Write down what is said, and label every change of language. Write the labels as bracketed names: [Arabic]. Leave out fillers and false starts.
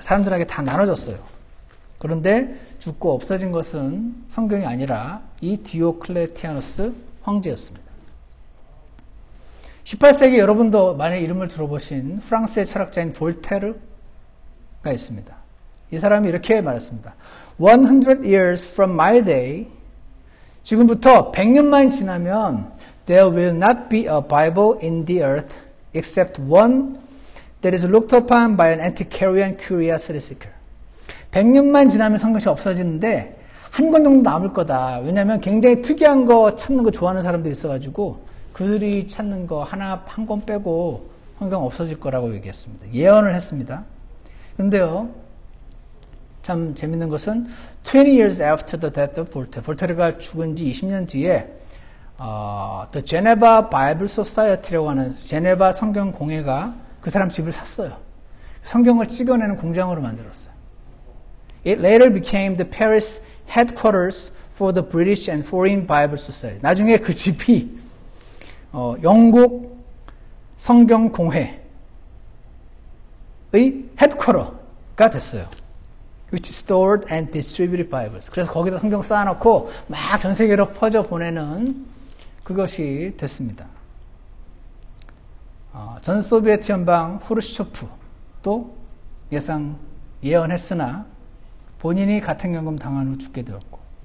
[Korean] 사람들에게 다 나눠줬어요. 그런데 죽고 없어진 것은 성경이 아니라 이 디오클레티아누스 황제였습니다. 18세기 여러분도 만약 이름을 들어보신 프랑스의 철학자인 볼테르가 있습니다. 이 사람이 이렇게 말했습니다. [English] 100 years from my day, [Korean] 지금부터 100년만 지나면 [English] there will not be a Bible in the earth except one that is looked upon by an antiquarian curiosity seeker. [Korean] 100년만 지나면 성경이 없어지는데 한 권 정도 남을 거다. 왜냐하면 굉장히 특이한 거 찾는 거 좋아하는 사람들이 있어가지고 그들이 찾는 거 한 권 빼고 성경 없어질 거라고 얘기했습니다. 예언을 했습니다. 그런데요, 참 재밌는 것은 [English] 20 years after the death of Voltaire, [Korean] 볼테르가 죽은 지 20년 뒤에 The Geneva Bible Society라고 하는 제네바 성경 공회가 그 사람 집을 샀어요. 성경을 찍어내는 공장으로 만들었어요. [English] It later became the Paris headquarters for the British and Foreign Bible Society. [Korean] 나중에 그 집이 영국 성경 공회의 헤드쿼터가 됐어요. [English] Which stored and distributed Bibles. [Korean] 그래서 거기다 성경 쌓아놓고 막 전 세계로 퍼져 보내는 그것이 됐습니다. 전 소비에트 연방 후르시초프도 예언했으나 본인이 가택연금 당한 후 죽게 되었고,